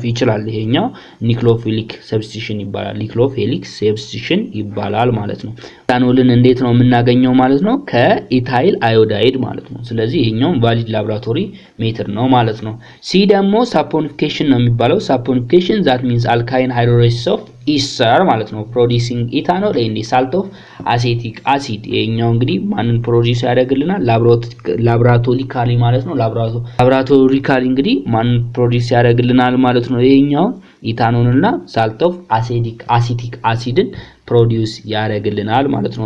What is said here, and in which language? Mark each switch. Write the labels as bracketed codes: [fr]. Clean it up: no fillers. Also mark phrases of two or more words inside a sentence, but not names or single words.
[am] ይችላል ይሄኛው [en] nucleophilic substitution [am] ይባላል [en] nucleophilic substitution [am] ይባላል ማለት ነው ኢታኖልን እንዴት ነው የምናገኘው ማለት ነው ከኢታይል አዮዳይድ ማለት ነው ስለዚህ ይሄኛው [en] valid laboratory method [am] ነው ማለት ነው ሲ ደግሞ ሳፖኒፊኬሽን ነው የሚባለው ሳፖኒፊኬሽን [en] that means alkyne hydrolysis of ether [am] ማለት ነው [en] producing ethanol and salt of acetic acid [am] ይሄኛው እንግዲህ ማንን ፕሮዲዩስ ያደርግልናል ላቦራቶሪካሊ ማለት ነው ላቦራቶሪካሊ እንግዲህ ማን ፕሮዲዩስ ያደርግልናል ማለት ነው ይሄኛው ኢታኖልና [en] salt of acetic [am] አሲድን ፕሮዲዩስ ያደርግልናል ማለት ነው